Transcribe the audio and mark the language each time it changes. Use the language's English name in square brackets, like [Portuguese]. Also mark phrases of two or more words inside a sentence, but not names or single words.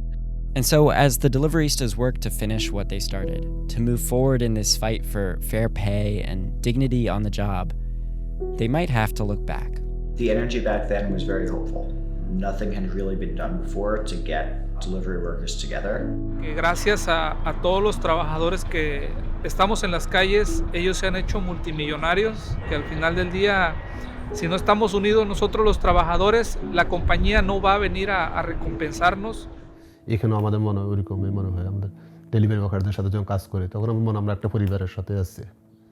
[English] And so, as the Deliveristas work to finish what they started, to move forward in this fight for fair pay and dignity on the job, they might have to look back. The energy back then was very hopeful. Nothing had really been done before to get delivery workers together. [Spanish] Que gracias a todos los trabajadores que estamos en las calles, ellos se han hecho multimillonarios, que al final del día, si no estamos unidos nosotros los trabajadores, la compañía no va a venir a recompensarnos. [Bangla] এখানে আমাদের মনে হয় ওরকমই মনে হয় আমাদের [English] delivery workerদের [Bangla] সাথে যখন কাজ করি তখন আমার মনে হয় আমরা একটা পরিবারের সাথে আছি